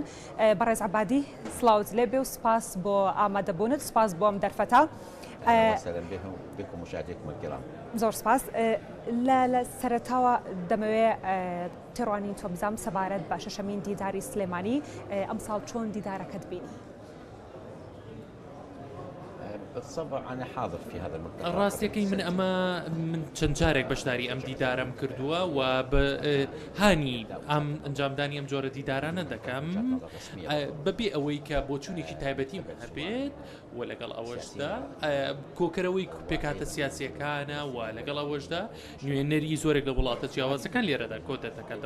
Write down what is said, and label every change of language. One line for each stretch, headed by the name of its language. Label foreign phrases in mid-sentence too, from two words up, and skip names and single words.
Central Kurdish: بەڕێز عەبادی سڵاوت لێبێ و سپاس بۆ ئامادەبوونت، سپاس بۆ ئەم دەرفەتە. زۆر سپاس. لە سەرەتاوە دەمەوێت تێڕوانین تۆ بزانم سەبارەت بە شەشەمین دیداری سلێمانی ئەمساڵ چۆن دیدارەکەت بینی؟
Arabic: بالطبع أنا حاضر في هذا الملتقى.
Central Kurdish: ڕاستیەکەی من چەند جارێک بەشداری ئەم دیدارم کردووە و هانی ئەم ئەنجامدانی ئەم جۆرە دیدارانە دەکەم بەبێ ئەوەی کە بۆچوونێکی تایبەتیم هەبێت و لەگەڵ ئەوەشدا کۆکەرەوەی پێکاتە سیاسیەکانە و لەگەڵ ئەوەشدا نوێنەری زۆرێک لە وڵاتە جیاوازەکان لێرەدا کۆتە دەکاتەوە.